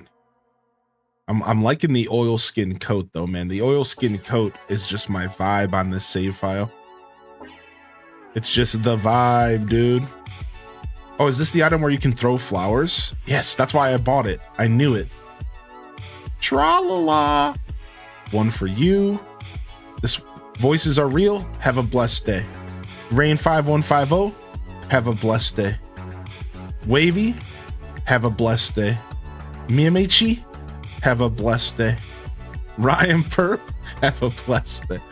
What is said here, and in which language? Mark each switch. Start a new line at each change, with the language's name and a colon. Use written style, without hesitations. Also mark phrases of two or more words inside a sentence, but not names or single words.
English: I'm liking the oilskin coat though, man. The oilskin coat is just my vibe on this save file. It's just the vibe, dude. Oh, is this the item where you can throw flowers? Yes, that's why I bought it. I knew it. Tra-la-la. One for you. This voices are real. Have a blessed day. Rain5150. Have a blessed day. Wavy. Have a blessed day. Miyamechi. Have a blessed day. Ryan Perp. Have a blessed day.